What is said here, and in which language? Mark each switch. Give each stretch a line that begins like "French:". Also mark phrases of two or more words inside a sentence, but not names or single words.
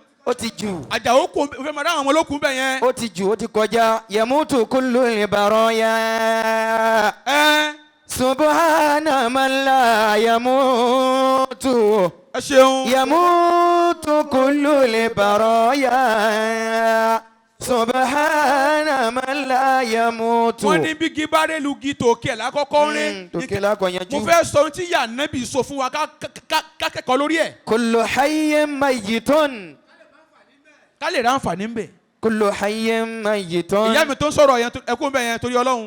Yoruba: ó ti jù. àjàó kò fẹ́ máa dá àwọn olókùn bẹ̀ yẹn. ó ti jù ó ti kọjá.
Arabic: يموت كل البرايا. سبحان من لا يموت.
Yoruba: ẹ ṣeun.
Arabic: يموت كل البرايا. سبحان من لا يموت.
Yoruba: wọ́n ní bí gíbárẹ́ lu gi tòkè lákọ́kọ́ rẹ̀. tòkè lákọ̀ọ́yanjú. mo fẹ́ sọ ohun tí ìyá nẹ́bí sọ fún wa ká kẹ́kọ̀ọ́ lórí ẹ̀.
Arabic: كل حي ميت.
Yoruba: ká lè ra àǹfààní ń bẹ̀.
Arabic: كل حي ميت.
Yoruba: ìyá mi tó ń sọ̀rọ̀ yẹn ẹkún bẹ̀ yẹn torí Ọlọ́run.